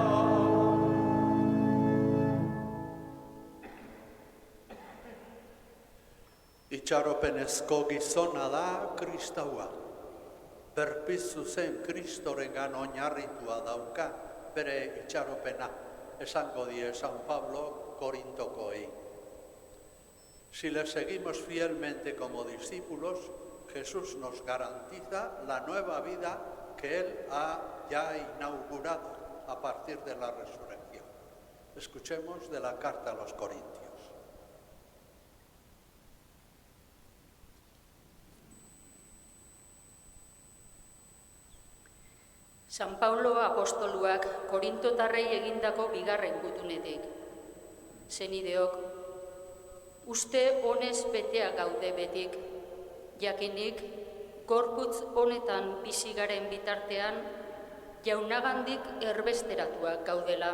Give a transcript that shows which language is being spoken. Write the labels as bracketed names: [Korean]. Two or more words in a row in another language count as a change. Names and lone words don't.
[Basque] Itxaropenezko gizona da kristaua. Berpiztu zen Kristorengan oinarritua dauka bere itxaropena, esango die San Pablo Korintokoei. [Spanish] Si le seguimos fielmente como discípulos, Jesús nos garantiza la nueva vida que Él ha ya inaugurado a partir de la resurrección. Escuchemos de la carta a los Corintios. [Basque] San Paulo apostoluak Korintotarrei egindako bigarren gutunetik. Senideok, uste honez betea gaude betik, jakinik gorputz honetan bizi garen bitartean jaunagandik erbesteratuak gaudela.